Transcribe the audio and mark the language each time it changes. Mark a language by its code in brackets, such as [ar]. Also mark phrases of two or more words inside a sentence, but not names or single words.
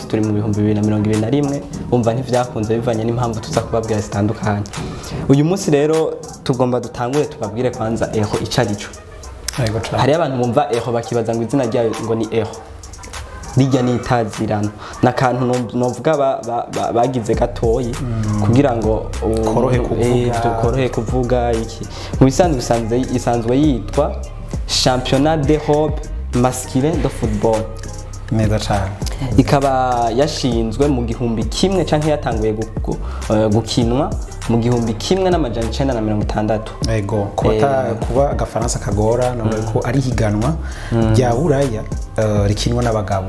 [rn] turi mu bihumbi 2021 umva ntivyakunze bivanye n'impamvu tuza kubabwira zitandukanye uyu munsi rero tugomba dutangure tubabwire kwanza Euro icarico hari abantu bumva Euro bakibaza ngo izina ryayo ngo ni Euro rijya nitazirano nakantu novuga bagize gatoyi kugira ngo korohe kuvuga iki mu bisanzwe isanzwe yitwa Championnat d'Europe masculin de football neza cyane ikaba yashinzwe mu gihumbi kimwe canke yatanguye gukinwa mu gihumbi kimwe n'amajana 960 yego kuba agafaransa kagora no ko ari higanwa rya Buraya rikinwa n'abagabo